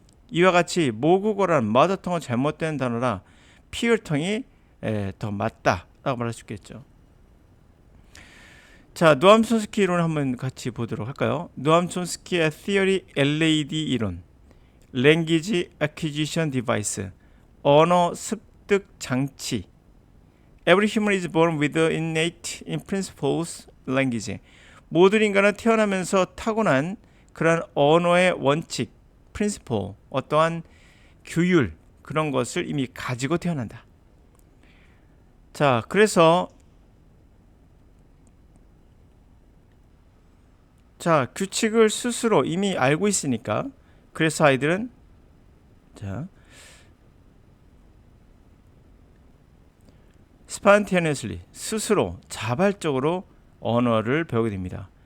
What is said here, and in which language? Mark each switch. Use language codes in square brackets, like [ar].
[ko] 이와 같이 모국어란 마더텅은 잘못된 단어라 피어텅이 더 맞다라고 말할 수 있겠죠. 자, 노암 촌스키 이론 한번 같이 보도록 할까요? 노암 촌스키의 Theory LAD 이론, [en] Language Acquisition Device, [ko] 언어 습득 장치. [en] Every human is born with innate in principles language. [ko] 모든 인간은 태어나면서 타고난 그런 언어의 원칙, principle, 어떠한 규율, 그런 것을 이미 가지고 태어난다. 자, 그래서 규칙을 스스로 이미 알고 있으니까 그래서 아이들은 spontaneously 스스로 자발적으로 언어를 배우게 됩니다.